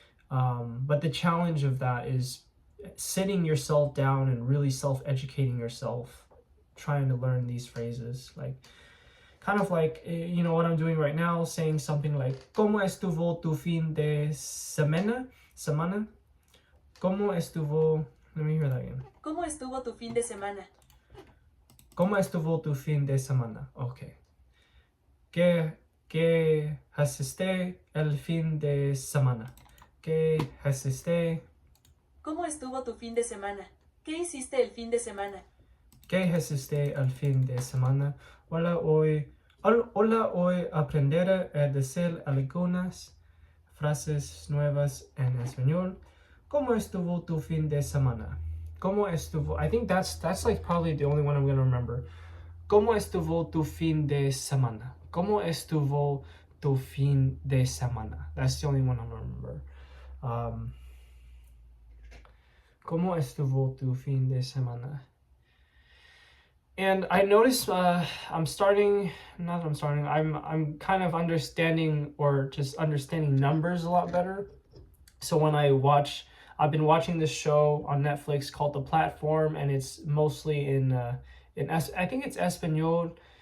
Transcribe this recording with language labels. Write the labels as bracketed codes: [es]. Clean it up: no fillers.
[en] But the challenge of that is sitting yourself down and really self-educating yourself, trying to learn these phrases, like kind of like, you know, what I'm doing right now, saying something like [es] ¿Cómo estuvo tu fin de semana? ¿Cómo estuvo? [en] Let me hear that again. [es] ¿Cómo estuvo tu fin de semana? ¿Cómo estuvo tu fin de semana? Okay. ¿Qué hiciste el fin de semana? ¿Qué hiciste? ¿Cómo estuvo tu fin de semana? ¿Qué hiciste el fin de semana? ¿Qué hiciste el fin de semana? Hola, hoy aprenderé a decir algunas frases nuevas en español. ¿Cómo estuvo tu fin de semana? ¿Cómo estuvo? [en] I think that's like probably the only one I'm going to remember. [es] ¿Cómo estuvo tu fin de semana? ¿Cómo estuvo tu fin de semana? [en] That's the only one I'm going to remember. [es] ¿Cómo estuvo tu fin de semana? [en] And I noticed I'm kind of understanding, or just understanding numbers a lot better. So when I've been watching this show on Netflix called The Platform, and it's mostly I think it's Espanol.